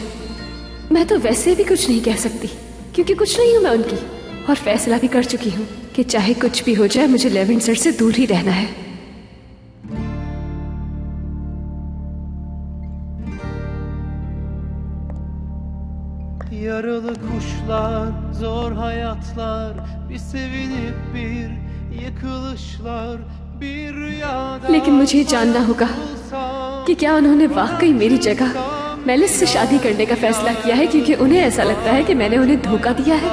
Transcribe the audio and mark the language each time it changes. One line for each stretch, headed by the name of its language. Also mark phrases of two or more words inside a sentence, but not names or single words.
Hindi: मैं तो वैसे भी कुछ नहीं कह सकती क्योंकि कुछ नहीं हूँ मैं उनकी, और फैसला भी कर चुकी हूँ कि चाहे कुछ भी हो जाए मुझे लेवेंसर से दूर ही रहना है।
Turkish: Yaralı kuşlar, zor hayatlar, bir sevinip bir yıkılışlar, bir rüyada.
Hindi: लेकिन मुझे जानना होगा कि क्या उन्होंने वाकई मेरी जगह मेलिस से शादी करने का फैसला किया है क्योंकि उन्हें ऐसा लगता है कि मैंने उन्हें धोखा दिया है।